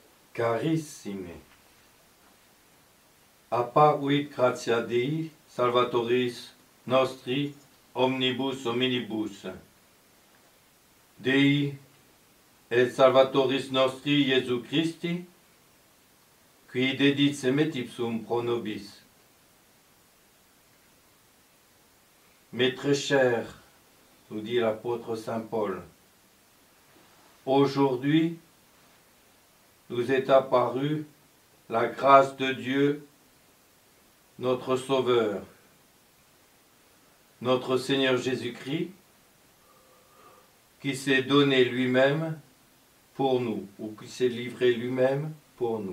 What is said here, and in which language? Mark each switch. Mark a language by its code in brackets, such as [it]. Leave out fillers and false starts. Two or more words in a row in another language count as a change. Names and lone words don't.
[la] Carissime, apparuit gratia Dei, Salvatoris nostri, omnibus hominibus. Dei et Salvatoris nostri Iesu Christi, qui dedit semet ipsum pro nobis. [fr] Mais très cher, nous dit l'apôtre Saint Paul, aujourd'hui nous est apparue la grâce de Dieu, notre Sauveur, notre Seigneur Jésus-Christ, qui s'est donné lui-même pour nous, ou qui s'est livré lui-même pour nous.